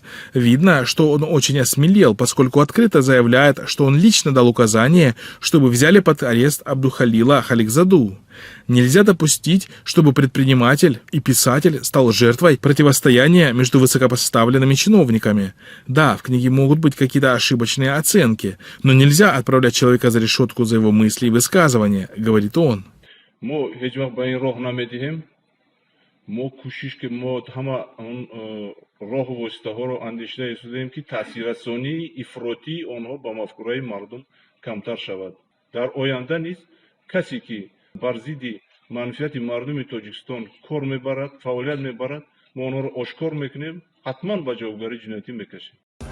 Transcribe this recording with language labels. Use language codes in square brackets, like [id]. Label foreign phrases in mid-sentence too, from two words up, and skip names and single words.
[ru] Видно, что он очень осмелел, поскольку открыто заявляет, что он лично дал указание, чтобы взяли под арест Абдухалила Халикзаду. Нельзя допустить, чтобы предприниматель и писатель стал жертвой противостояния между высокопоставленными чиновниками. Да, в книге могут быть какие-то ошибочные оценки, но нельзя отправлять человека за решетку за его мысли и высказывания, говорит он. [tg] бар зидди манфиати мардуми Тоҷикистон кор мебарад, фаъолият мебарад, мо онҳоро ошкор мекунем, ҳатман ба ҷавобгарӣ ҷиноятӣ мекашем.